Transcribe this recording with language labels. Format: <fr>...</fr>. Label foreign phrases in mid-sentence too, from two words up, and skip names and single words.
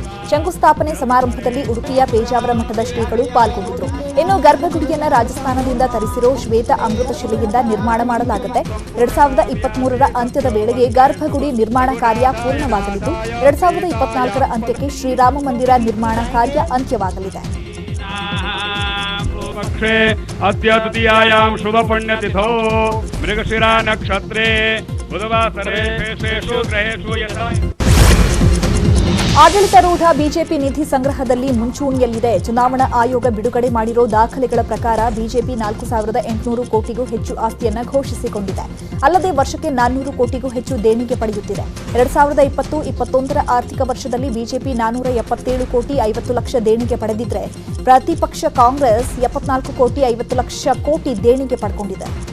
<kn>ಶಂಕುಸ್ಥಾಪನೆ ಸಮಾರಂಭದಲ್ಲಿ ಉಡುಪಿಯ ಪೇಜಾವರ ಮಠದ ಶ್ರೀಗಳು ಪಾಲ್ಗೊಂಡಿದ್ದರು. ಇನ್ನು ಗರ್ಭಗುಡಿಯನ್ನು ರಾಜಸ್ಥಾನದಿಂದ ತರಿಸಿರೋ ಶ್ವೇತ ಅಮೃತಶಿಲೆಯಿಂದ ನಿರ್ಮಾಣ ಮಾಡಲಾಗುತ್ತೆ. 2023ರ ಅಂತ್ಯದ ವೇಳೆಗೆ ಗರ್ಭಗುಡಿ ನಿರ್ಮಾಣ ಕಾರ್ಯ ಪೂರ್ಣವಾಗಲಿದ್ದು, 2024ರ ಅಂತ್ಯಕ್ಕೆ ಶ್ರೀರಾಮ ಮಂದಿರ ನಿರ್ಮಾಣ ಕಾರ್ಯ ಅಂತ್ಯವಾಗಲಿದೆ.</kn> <sa>पक्षे अद्य तृतीयायां शुभ पुण्यतिथौ मृगशिरा नक्षत्रे बुधवासरे शेषेषु ग्रहेषु यथा</sa> <kn>ಆಡಳಿತಾರೂಢ ಬಿಜೆಪಿ ನಿಧಿ ಸಂಗ್ರಹದಲ್ಲಿ ಮುಂಚೂಣಿಯಲ್ಲಿದೆ. ಚುನಾವಣಾ ಆಯೋಗ ಬಿಡುಗಡೆ ಮಾಡಿರೋ ದಾಖಲೆಗಳ ಪ್ರಕಾರ ಬಿಜೆಪಿ 4,800 ಕೋಟಿಗೂ ಹೆಚ್ಚು ಆಸ್ತಿಯನ್ನು ಘೋಷಿಸಿಕೊಂಡಿದೆ. ಅಲ್ಲದೆ ವರ್ಷಕ್ಕೆ 400 ಕೋಟಿಗೂ ಹೆಚ್ಚು ದೇಣಿಗೆ ಪಡೆಯುತ್ತಿದೆ. 2020-21ರ ಆರ್ಥಿಕ ವರ್ಷದಲ್ಲಿ ಬಿಜೆಪಿ 477 ಕೋಟಿ 50 ಲಕ್ಷ ದೇಣಿಗೆ ಪಡೆದಿದ್ರೆ, ಪ್ರತಿಪಕ್ಷ ಕಾಂಗ್ರೆಸ್ 74 ಕೋಟಿ 50 ಲಕ್ಷ ಕೋಟಿ ದೇಣಿಗೆ ಪಡೆದುಕೊಂಡಿದೆ.</kn>